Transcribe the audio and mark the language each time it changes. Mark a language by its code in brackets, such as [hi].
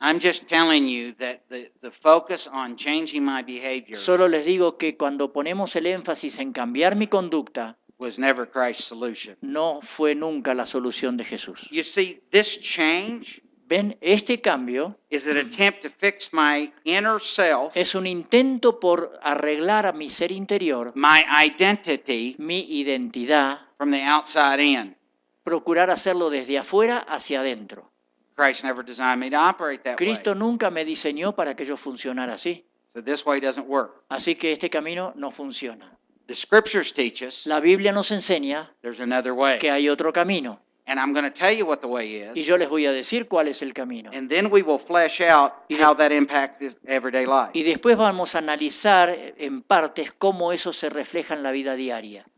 [en] I'm just telling you that the focus on changing my behavior [es] Solo les digo que cuando ponemos el énfasis en cambiar mi conducta, [en] was never Christ's solution. [es] no fue nunca la solución de Jesús. [en] You see, this change [es] Ven, este cambio [en] is an attempt to fix my inner self, [es] es un intento por arreglar a mi ser interior, [en] my identity, [es] mi identidad, [en] from the outside in. [es] procurar hacerlo desde afuera hacia adentro. [en] Christ never designed me to operate that [es] Cristo [en] way. [es] nunca me diseñó para que yo funcionara así. [en] So this way doesn't work. [es] Así que este camino no funciona. [en] The scriptures teach us [es] La Biblia nos enseña [en] there's another way. [es] que hay otro camino. [en] And I'm going to tell you what the way [es] Y [en] is. [es] yo les voy a decir cuál es el camino. [en] And then we will flesh out how that impacts this everyday life. [es] Y después vamos a analizar en partes cómo eso se refleja en la vida diaria.